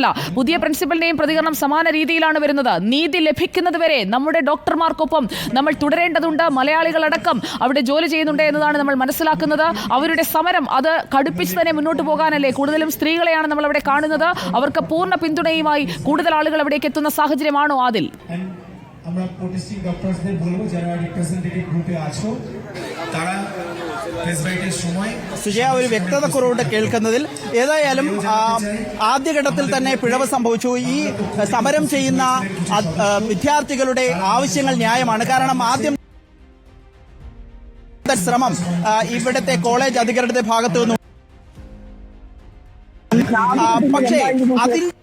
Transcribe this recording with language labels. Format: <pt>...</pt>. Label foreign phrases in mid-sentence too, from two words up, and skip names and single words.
<ml>പുതിയ പ്രിൻസിപ്പലിന്റെയും പ്രതികരണം സമാന രീതിയിലാണ് വരുന്നത്. നീതി ലഭിക്കുന്നത് വരെ നമ്മുടെ ഡോക്ടർമാർക്കൊപ്പം നമ്മൾ തുടരേണ്ടതുണ്ട്. മലയാളികളടക്കം അവിടെ ജോലി ചെയ്യുന്നുണ്ട് എന്നതാണ് നമ്മൾ മനസ്സിലാക്കുന്നത്. അവരുടെ സമരം അത് കടുപ്പിച്ച് തന്നെ മുന്നോട്ട് പോകാനല്ലേ. കൂടുതലും സ്ത്രീകളെയാണ് നമ്മൾ അവിടെ കാണുന്നത്. അവർക്ക് പൂർണ്ണ പിന്തുണയുമായി കൂടുതൽ ആളുകൾ അവിടേക്ക് എത്തുന്ന സാഹചര്യമാണോ ആദിൽ?</ml> <bn>আমরা</bn> <en>protesting doctors</en> <bn>বলবো যারা</bn> <en>representative group</en> <bn>আছো তারা</bn> <en>press brief</en> <bn>সময়</bn> <ml>സുജയ ഒരു വ്യക്തത കുറവുണ്ട് കേൾക്കുന്നതിൽ. ഏതായാലും ആദ്യഘട്ടത്തിൽ തന്നെ പിഴവ് സംഭവിച്ചു. ഈ സമരം ചെയ്യുന്ന വിദ്യാർത്ഥികളുടെ ആവശ്യങ്ങൾ ന്യായമാണ്. കാരണം ആദ്യം ശ്രമം ഇവിടുത്തെ കോളേജ് അധികൃതരുടെ ഭാഗത്തു നിന്നും, പക്ഷേ അതിൽ</ml>